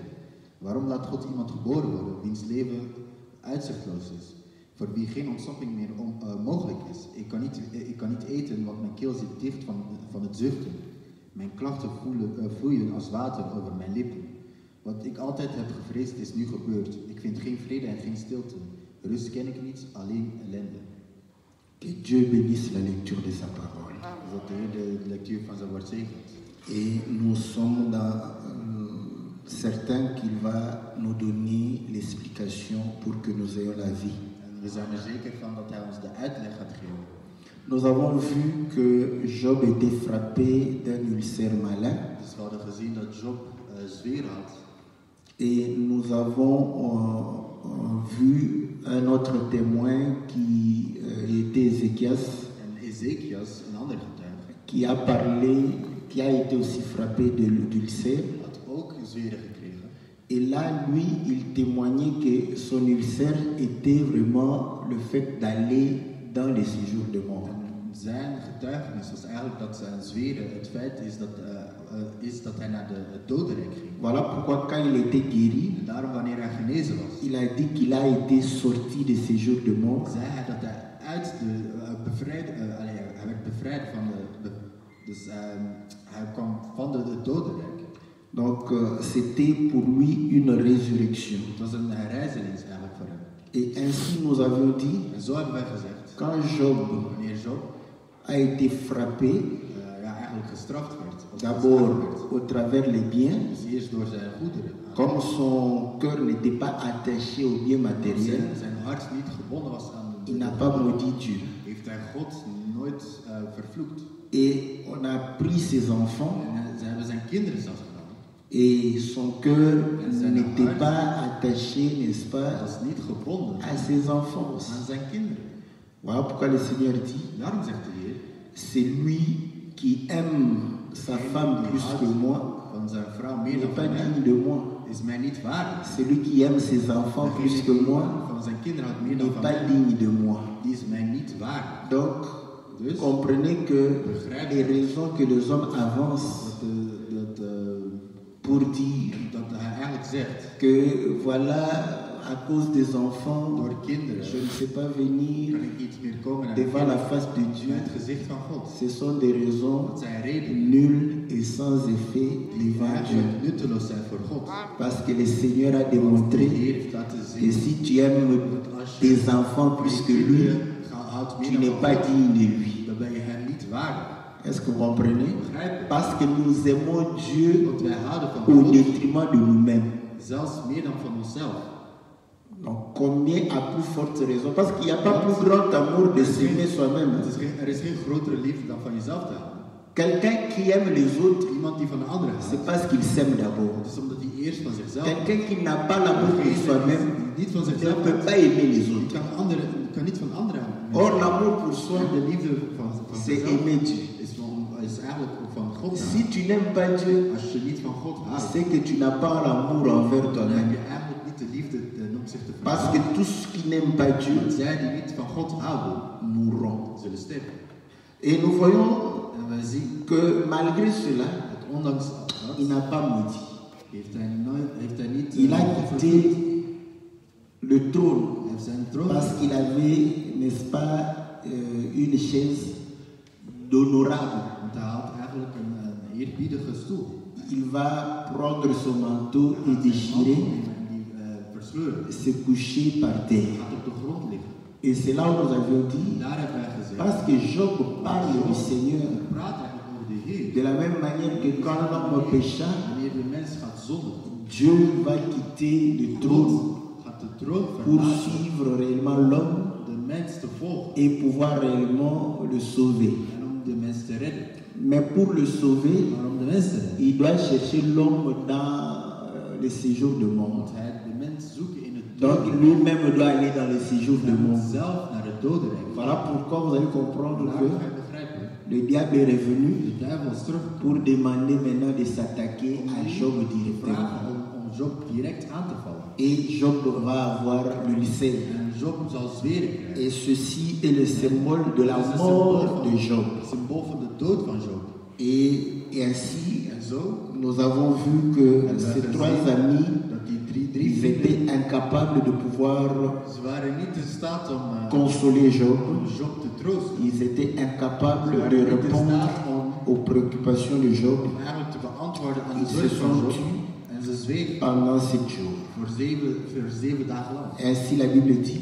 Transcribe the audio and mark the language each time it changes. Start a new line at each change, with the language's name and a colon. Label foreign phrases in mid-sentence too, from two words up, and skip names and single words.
Dutch: Waarom laat God iemand geboren worden wiens leven uitzichtloos is, voor wie geen ontsnapping meer mogelijk is? Ik kan niet eten, want mijn keel zit dicht van het zuchten. Mijn klachten vloeien als water over mijn lippen. Wat ik altijd heb gevreesd is nu gebeurd. Ik vind geen vrede en geen stilte. Rust ken ik niet, alleen ellende.
French: Que Dieu bénisse la lecture de sa parole.
Dutch: Dat de Heer de lectuur van zijn woord zegent.
French: Et nous sommes certains qu'il va nous donner l'explication pour que nous ayons la vie.
Dutch: En we zijn er zeker van dat hij ons de uitleg gaat geven.
French: Nous avons vu que Job était frappé d'un ulcère malin.
Dutch: Dus we hadden gezien dat Job zweer had.
French: Et nous avons vu un autre témoin qui était Ézéchias.
Dutch: En Ezekias, een ander getuige,
French: qui a parlé, qui a été aussi frappé d'ulcère.
Dutch: had ook zweren gekregen.
French: Et là, lui, il témoignait que son ulcère était vraiment le fait d'aller dans les séjours de mort.
Dutch: En zijn getuigenis was eigenlijk dat zijn zweren het feit is dat hij naar het dodenrijk ging.
French: Voilà pourquoi quand il était guéri,
Dutch: En daarom wanneer hij genezen was,
French: il a dit qu'il a été sorti de ces jours de mort.
Dutch: zei hij dat hij uit hij werd bevrijd van hij kwam van het dodenrijk.
French: Donc c'était pour lui une résurrection.
Dutch: Het was een herrijzenis eigenlijk voor hem.
French: Et ainsi nous avions dit,
Dutch: En zo hebben wij gezegd,
French: quand Job
Dutch: wanneer Job
French: a été frappé,
Dutch: eigenlijk gestraft werd, of
French: d'abord
Dutch: gestraft werd,
French: au travers les biens,
Dutch: dus eerst door zijn goederen,
French: comme son cœur n'était pas attaché aux biens matériels,
Dutch: zijn hart niet gebonden was aan
French: il n'a pas maudit Dieu.
Dutch: heeft hij God nooit vervloekt.
French: Et on a pris ses enfants
Dutch: En ze hebben zijn kinderen zelfs gedaan.
French: et son cœur n'était pas attaché, n'est-ce
Dutch: Hij
French: pas,
Dutch: was niet gebonden
French: à ses enfants.
Dutch: aan zijn kinderen.
French: Voilà pourquoi le Seigneur dit,
Dutch: Daarom zegt de Heer,
French: c'est lui qui aime sa femme plus que moi,
Dutch: van zijn vrouw meer
French: n'est
Dutch: dan
French: pas
Dutch: van mij,
French: digne de moi.
Dutch: is mij niet waardig.
French: Celui qui aime ses enfants plus que moi
Dutch: Van zijn kinderen houdt meer dan
French: n'est
Dutch: van
French: pas
Dutch: mij,
French: digne de moi.
Dutch: die is mij niet waardig.
French: Donc,
Dutch: Dus
French: comprenez que les raisons que les hommes avancent pour dire
Dutch: dat hij eigenlijk zegt,
French: que voilà, à cause des enfants,
Dutch: door kinderen
French: je ne sais pas venir
Dutch: kan ik niet meer komen naar
French: devant la face de Dieu.
Dutch: bij het gezicht van God.
French: Ce sont des raisons
Dutch: Dat zijn redenen
French: nulles et sans effet
Dutch: die
French: devant Dieu.
Dutch: eigenlijk nutteloos zijn voor God.
French: Parce que le Seigneur a
Dutch: De
French: démontré
Dutch: Heer heeft laten
French: que
Dutch: zien
French: si tu aimes tes enfants plus que lui,
Dutch: houdt
French: tu
Dutch: meer
French: n'es
Dutch: dan
French: pas
Dutch: God,
French: digne de lui.
Dutch: dan ben je hem niet waardig.
French: Est-ce que vous comprenez?
Dutch: Begrijp je?
French: Parce que nous aimons Dieu
Dutch: Want wij houden van
French: au
Dutch: God,
French: détriment de nous-mêmes.
Dutch: zelfs meer dan van onszelf.
French: Donc combien à plus forte raison? Parce qu'il n'y a pas plus grand amour de s'aimer soi-même.
Dutch: Er is geen grotere liefde dan van jezelf te houden.
French: Quelqu'un qui aime les autres,
Dutch: Iemand die van de anderen
French: c'est
Dutch: houdt,
French: parce qu'il s'aime d'abord.
Dutch: dat is omdat hij eerst van zichzelf
French: Quelqu'un qui n'a pas l'amour pour soi-même
Dutch: die niet van
French: ne
Dutch: zichzelf
French: peut
Dutch: houdt,
French: pas aimer les
Dutch: die
French: autres.
Dutch: kan niet van anderen houden.
French: Or, l'amour pour soi,
Dutch: De liefde van
French: c'est
Dutch: zichzelf
French: aimer Dieu.
Dutch: is eigenlijk van God
French: Si
Dutch: houden.
French: tu n'aimes pas Dieu,
Dutch: Als je niet van God houdt,
French: c'est que tu n'as pas l'amour envers
Dutch: dan heb
French: toi-même.
Dutch: je eigenlijk niet de liefde ten opzichte van
French: Parce que
Dutch: jezelf.
French: tous qui n'aiment pas Dieu
Dutch: Want zij die niet van God houden,
French: mourront.
Dutch: zullen sterven.
French: Et nous voyons
Dutch: En wij zien
French: que malgré cela,
Dutch: dat ondanks
French: il
Dutch: dat
French: n'a pas maudit.
Dutch: heeft hij niet
French: Il a quitté le trône
Dutch: hij heeft zijn troon
French: parce qu'il avait, n'est-ce pas, une chaise d'honorable.
Dutch: Want hij had eigenlijk een eerbiedige stoel.
French: Il va prendre son manteau et déchirer,
Dutch: Versleuren.
French: se coucher par terre.
Dutch: Gaat op de grond liggen.
French: Et c'est là où nous avions dit,
Dutch: Daar hebben wij gezegd.
French: parce que Job parle du Seigneur,
Dutch: Praat eigenlijk over de Heer.
French: de la même manière que quand l'homme pécha,
Dutch: Wanneer de mens gaat zondigen,
French: Dieu va quitter le trône
Dutch: gaat de troon
French: pour
Dutch: verlaten
French: suivre réellement l'homme
Dutch: om de mens te volgen
French: et pouvoir réellement le sauver.
Dutch: en om de mens te redden.
French: Mais pour le sauver,
Dutch: Maar om de mens te redden,
French: il doit chercher l'homme dans le séjour de mort.
Dutch: moet hij de mens zoeken in het
French: Donc
Dutch: dodenrijk.
French: lui-même doit aller dans le séjour de
Dutch: Hij moet
French: mort.
Dutch: zelf naar het dodenrijk.
French: Voilà pourquoi vous allez comprendre
Dutch: Daarom
French: que
Dutch: ga je begrijpen,
French: le diable est revenu
Dutch: de duivel is terug
French: pour demander maintenant de s'attaquer à Job
Dutch: te
French: directement.
Dutch: vragen om Job direct aan te vallen.
French: Et Job va avoir l'ulcère.
Dutch: En Job zal zweren krijgen.
French: Et ceci est le symbole de la
Dutch: Dat is een
French: mort de Job.
Dutch: het symbool van de dood van Job.
French: Et ainsi,
Dutch: En zo,
French: nous avons vu que ces trois amis,
Dutch: dat die drie
French: ils
Dutch: vrienden,
French: étaient incapables de pouvoir
Dutch: ze waren niet in staat om
French: consoler Job.
Dutch: Job te troosten.
French: Ils étaient
Dutch: Ze
French: incapables de
Dutch: waren niet in
French: répondre
Dutch: staat om
French: aux préoccupations de Job
Dutch: eigenlijk te beantwoorden aan de
French: Ils se
Dutch: zorg van
French: sont
Dutch: Job.
French: tus
Dutch: En ze zwegen
French: pendant 7 jours.
Dutch: voor zeven dagen lang.
French: Ainsi la Bible dit,